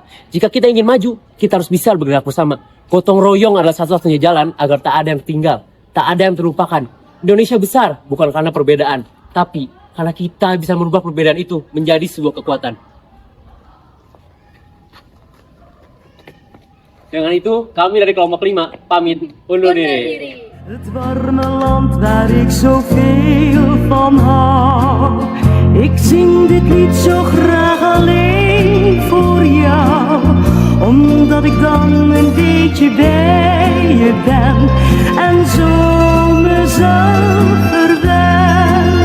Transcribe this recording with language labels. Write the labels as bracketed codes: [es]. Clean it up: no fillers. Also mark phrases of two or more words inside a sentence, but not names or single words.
[id] Jika kita ingin maju, kita harus bisa bergerak bersama. Gotong royong adalah satu-satunya jalan agar tak ada yang tinggal, tak ada yang terlupakan. Indonesia besar bukan karena perbedaan, tapi karena kita bisa merubah perbedaan itu menjadi sebuah kekuatan. Dengan itu, kami dari kelompok 5 pamit undur diri. [nl] Het warme land waar ik zoveel van hou. Ik zing dit lied zo graag alleen voor jou. Omdat ik dan een beetje bij je ben. En zo mezelf verwen.